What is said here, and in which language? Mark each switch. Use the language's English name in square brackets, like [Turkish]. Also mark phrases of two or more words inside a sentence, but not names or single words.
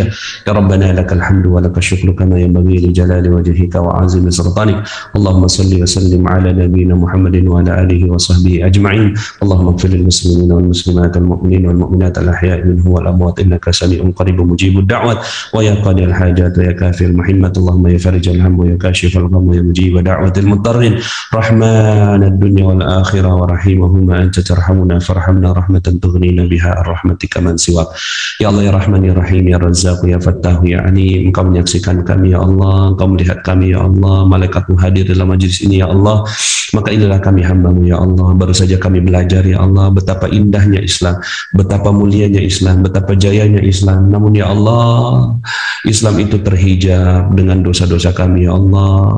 [Arabic] يا ربنا لك الحمد ولك الشكر كما ينبغي لجلال وجهك وعظيم سلطانك. اللهم صل وسلم على نبينا محمد وعلى آله وصحبه أجمعين. اللهم اغفر للمسلمين والمسلمات والمؤمنين والمؤمنات الأحياء منهم والأموات إنك سميع قريب مجيب الدعوات ويا قاضي الحاجات ويا كافي المهمات. اللهم يا فارج الهم ويا كاشف الغم ويا مجيب دعوة المضطرين رحمن الدنيا والآخرة ورحيمهما أنت ترحمنا فارحمنا رحمة تغنينا بها رحمتك من سواك. يا الله يا رحمن يا رحيم يا رزاق يا فتاح يا عليم. [Indonesian] Engkau menyaksikan kami [Arabic] يا الله, [Indonesian] Engkau melihat kami [Arabic] يا الله, [Indonesian] malaikatmu hadir dalam majlis ini [Arabic] يا الله. [Indonesian] Maka inilah kami hamba-Mu [Arabic] يا الله. [Indonesian] Baru saja kami belajar [Arabic] يا الله [Indonesian] betapa indahnya Islam, betapa mulianya Islam, betapa jayanya Islam. Namun [Arabic] يا الله, [Indonesian] Islam itu terhijab dengan dosa-dosa kami [Arabic] يا الله.